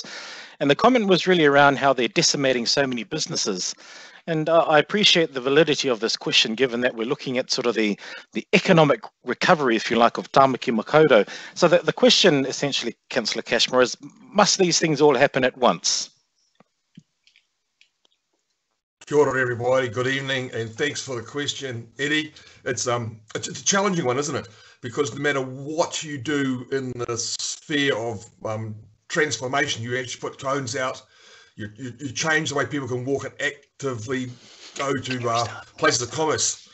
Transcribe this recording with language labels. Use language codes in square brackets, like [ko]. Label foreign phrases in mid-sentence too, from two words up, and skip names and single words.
[en] And the comment was really around how they're decimating so many businesses. And I appreciate the validity of this question, given that we're looking at sort of the economic recovery, if you like, of Tāmaki Makaurau. So the question essentially, Councillor Cashmore, is must these things all happen at once? [mi] Kia ora [en] everybody, good evening, and thanks for the question, Eddie. It's a challenging one, isn't it? Because no matter what you do in the sphere of transformation, you actually put cones out, you change the way people can walk and actively go to places of commerce.